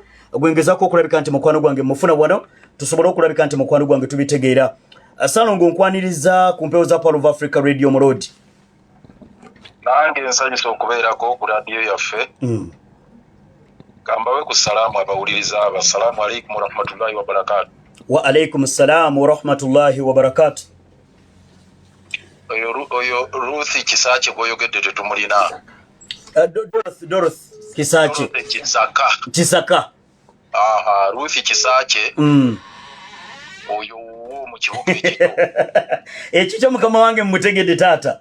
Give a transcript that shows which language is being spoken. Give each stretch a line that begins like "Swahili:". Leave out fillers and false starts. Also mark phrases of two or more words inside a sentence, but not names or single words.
Ganda: Gwengezaako okulabika nti mukwano gwange mufuna wano tusobola okulabika nti mukwano gwange tubitegeera. Ssalongo nkwaniriza ku mpewo za Power of Africa Radio Mulodi. Nange nsanyusa okubeerako ku radio yaffe. Kambawe ku salaamu abawuliriza aba.
Arabic: السلام عليكم ورحمة الله وبركاته. وعليكم السلام ورحمة الله وبركاته.
Ganda: Oyo Ruth Kisaache gwoyogedde tetumulina. Dorothy Kisaache. Kisaka. Aha, Ruth Kisaache. Oyo mu kibuga ekito. Ekyo mukama wange mutegedde taata.